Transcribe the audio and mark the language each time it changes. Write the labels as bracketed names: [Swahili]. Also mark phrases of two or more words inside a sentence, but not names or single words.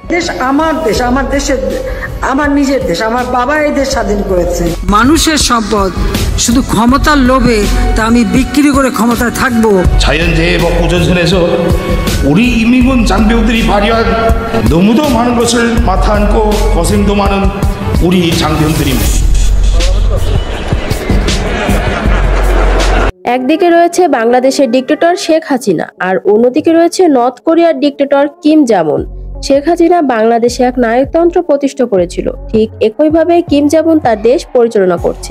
[Bangla] দেশ আমার দেশ, আমার দেশের, আমার নিজের দেশ। আমার বাবা এই দেশ স্বাধীন করেছে। মানুষের সম্পদ শুধু ক্ষমতার লোভে তা আমি বিক্রি করে ক্ষমতায় থাকবো. [Korean] 자연재해 먹고 전선에서 우리 인민군 장병들이 발휘한 너무도 많은 것을 맡아 안고 고생도 많은 우리 장병들입니다. [Bangla] একদিকে রয়েছে বাংলাদেশের ডিক্টেটর শেখ হাসিনা, আর অন্যদিকে রয়েছে নর্থ কোরিয়ার ডিক্টেটর কিম জামুন। শেখ হাসিনা বাংলাদেশে এক নায়কতন্ত্র প্রতিষ্ঠা করেছিল, ঠিক একইভাবে কিম জামুন তার দেশ পরিচালনা করছে।